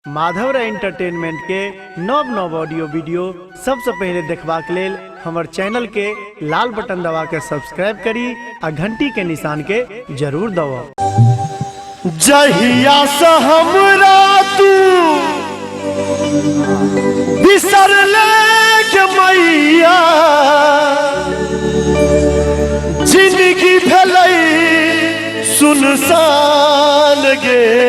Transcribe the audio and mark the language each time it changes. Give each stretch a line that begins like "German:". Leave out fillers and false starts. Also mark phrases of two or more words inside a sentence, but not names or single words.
Maithili: माधव एंटरटेनमेंट के नव नव ऑडियो वीडियो सबसे पहले देखबाक लेल हमार चैनल के लाल बटन दबा के सब्सक्राइब करी आ घंटी के निशान के जरूर दबाओ। जहिया से हमरा तू बिसर ले के मैया जिंदगी भेलै सुनसान गे।